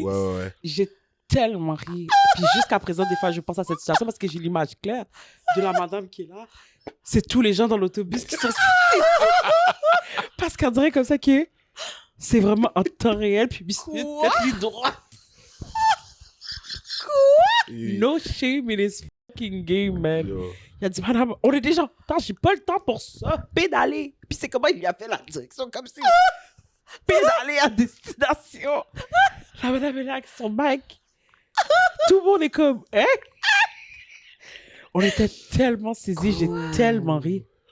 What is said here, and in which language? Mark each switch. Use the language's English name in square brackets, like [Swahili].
[French] Ouais. j'ai tellement ri. Puis jusqu'à présent, des fois, je pense à cette situation parce que j'ai l'image claire de la madame qui est là. C'est tous les gens dans l'autobus qui sont... Parce qu'on dirait comme ça que c'est vraiment en temps réel. Puis Quoi? tête ligne droite. [English] No shame in his fucking game, man. Yo. [French] Il a dit, madame, on est déjà en retard, j'ai pas le temps pour ça. Pédaler. Puis c'est comment il lui a fait la direction, comme si... Pédaler à destination. La madame est là avec son bac. Tout le monde est comme, hein? On était tellement saisis, j'ai tellement ri.